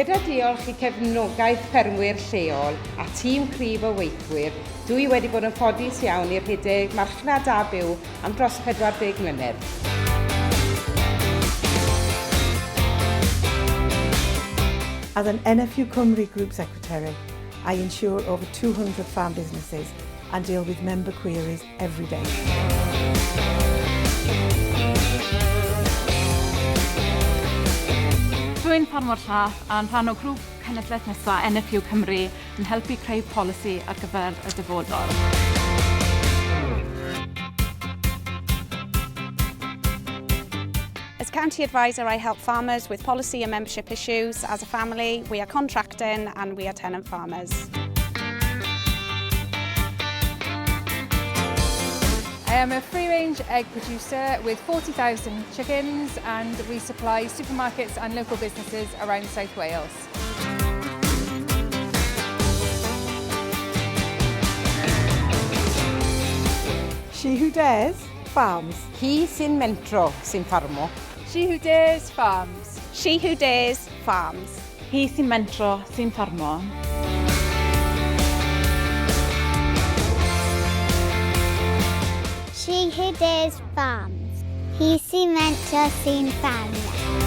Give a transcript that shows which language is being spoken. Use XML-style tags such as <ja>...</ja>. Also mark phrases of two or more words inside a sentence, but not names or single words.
<cy>diolch i cefnogaeth ffermwyr lleol a tîm cryf o weithwyr, dwi wedi bod yn ffodus iawn i'r rhedeg marchnad a byw am dros 40 mlynedd.</cy> <en>As an NFU Cymru Group Secretary, I insure over 200 farm businesses and deal with member queries every day.</en> <cy>Dwi'n ffarmwr llaeth a'n rhan o grŵp cenedlaeth nesaf NFU Cymru yn helpu creu polisi ar gyfer y dyfodol.</cy> <en>As County Advisor, I help farmers with policy and membership issues. As a family, we are contracting and we are tenant farmers. I am a free-range egg producer with 40,000 chickens, and we supply supermarkets and local businesses around South Wales. She who dares, farms.</en> <cy>Hi sy'n mentro sy'n ffarmo.</cy> <en>She who dares farms. She who dares farms.</en> <cy>Hi sy'n mentro sy'n ffarmo.</cy> <en>She who dares farms.</en> <cy>He sy'n mentro sy'n ffarmo.</cy>